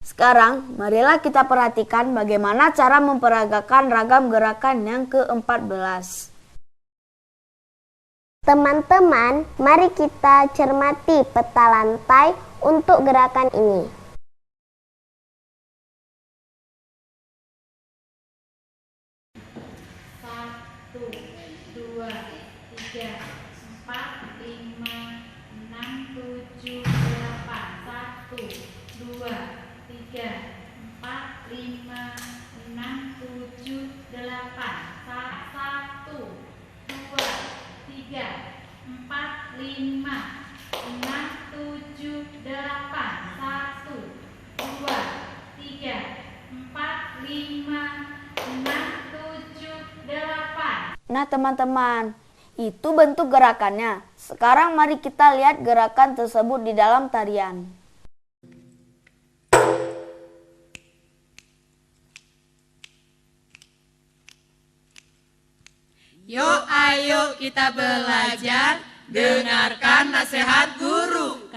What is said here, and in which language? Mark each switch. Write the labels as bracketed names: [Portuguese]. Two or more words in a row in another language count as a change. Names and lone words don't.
[Indonesian] Sekarang, marilah kita perhatikan bagaimana cara memperagakan ragam gerakan yang ke-14. Teman-teman, mari kita cermati peta lantai untuk gerakan ini. Satu, dua, tiga, empat, lima, enam, tujuh, delapan. Satu, dua, tiga, empat, lima, enam, tujuh, delapan. Satu, dua, tiga, empat, lima, enam, tujuh, delapan. Satu, dua, tiga, empat, lima, enam, tujuh, delapan. Nah teman-teman, itu bentuk gerakannya. Sekarang mari kita lihat gerakan tersebut di dalam tarian. Yuk ayo kita belajar, dengarkan nasihat guru.